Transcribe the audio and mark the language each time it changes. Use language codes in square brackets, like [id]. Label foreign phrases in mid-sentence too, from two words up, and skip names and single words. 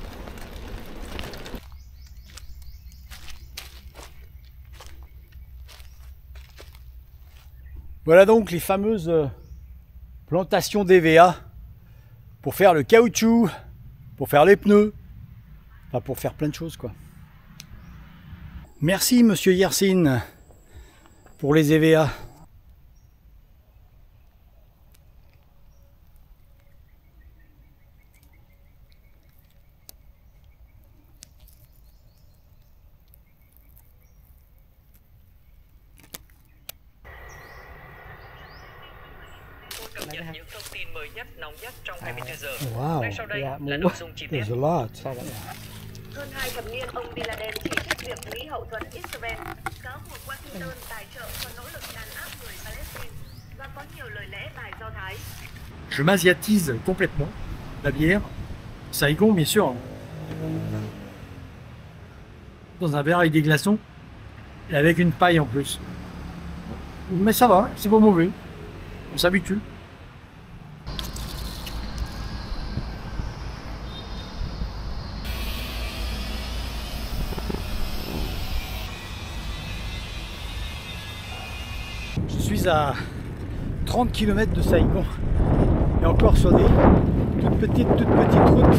[fr] Voilà donc les fameuses plantations d'EVA pour faire le caoutchouc, pour faire les pneus, enfin pour faire plein de choses quoi. Merci monsieur Yersin pour les EVA. [vi] Cập nhật những thông tin mới nhất, nóng nhất trong 24 giờ. [en] Wow, [vi] Ngay sau đây là nội dung chi tiết. [en] there's a lot. [vi] Hơn 2 thập niên, ông Bin Laden chỉ trích việc Mỹ hậu thuẫn Israel, cáo buộc Washington tài trợ cho nỗ lực đàn áp người Palestine và có nhiều lời lẽ bài Do Thái. [fr] Je m'asiatise complètement. La bière, Saigon bien sûr. Dans un verre avec des glaçons et avec une paille en plus. Mais ça va, c'est pas mauvais. On s'habitue. Je suis à 30 km de Saigon et encore sur des toutes petites routes.